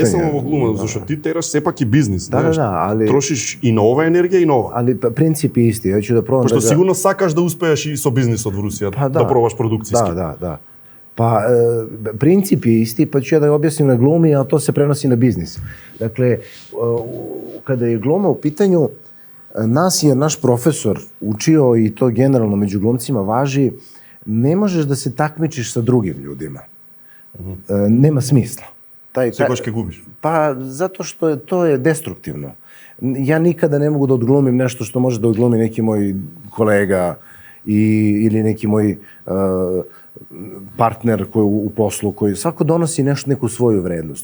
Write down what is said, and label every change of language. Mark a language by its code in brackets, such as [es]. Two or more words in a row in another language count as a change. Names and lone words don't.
[mk] Не само во глума, зашто ти тераш сепак и бизнис, знаеш. [sr] али [mk] трошиш и на ова енергија и на ова. [sr] Али принципи исти, ја ќе да пробам. [mk] Пошто сигурно сакаш да успееш и со бизнисот во Русија, да пробаш продукцијски. [sr] Да. Па принципи исти, па ќе да ја објасним на глуми, а тоа се преноси на бизнис. Dakle, kada je gluma u pitanju, nas je naš profesor učio, i to generalno među glumcima važi, ne možeš da se takmičiš sa drugim ljudima. Nema smisla. [mk] Секош ќе губиш. [sr] Pa zato što to je destruktivno. Ja nikada ne mogu da odglumim nešto što može da odglumi neki moj kolega ili neki moj partner koji u poslu, koji svako donosi neku svoju vrednost.